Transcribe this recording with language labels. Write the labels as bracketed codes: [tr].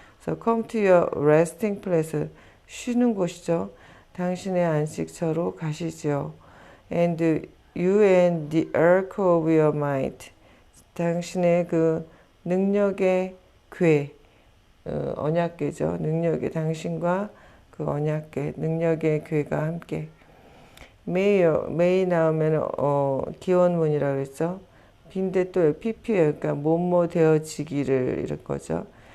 [ko] 그래서 [en] come to your resting place. [ko] 쉬는 곳이죠. 당신의 안식처로 가시지요. [en] And you and the ark of your might. [ko] 당신의 그 능력의 궤, 언약궤죠. 당신과 그 언약궤, 능력의 궤가 함께. may 나오면 기원문이라고 그랬죠. 빈대 또 pp예요. 그러니까 뭐뭐 되어지기를 이런 거죠.